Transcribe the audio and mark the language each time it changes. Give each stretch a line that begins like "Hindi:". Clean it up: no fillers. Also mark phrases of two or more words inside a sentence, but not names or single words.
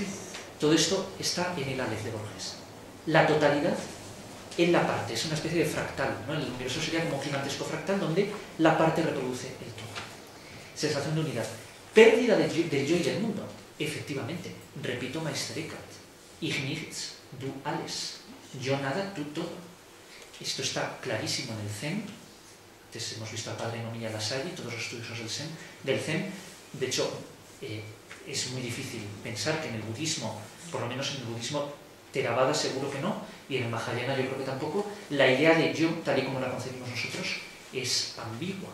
Spanish: Todo esto está en el Aleph de Borges. La totalidad en la parte, es una especie de fractal, ¿no? El universo sería como un gigantesco fractal donde la parte reproduce el todo. Sensación de unidad. Pérdida del yo y del mundo. Efectivamente, repito Meister Eckhart.
German: Ich nichts, du alles.
Spanish: Yo nada, tú todo. Esto está clarísimo en el Zen. Antes hemos visto al padre Nomiya Lassalle, todos los estudiosos del Zen. De hecho, es muy difícil pensar que en el budismo, por lo menos en el budismo Theravada seguro que no, y en el Mahayana yo creo que tampoco, la idea de yo, tal y como la concebimos nosotros, es ambigua.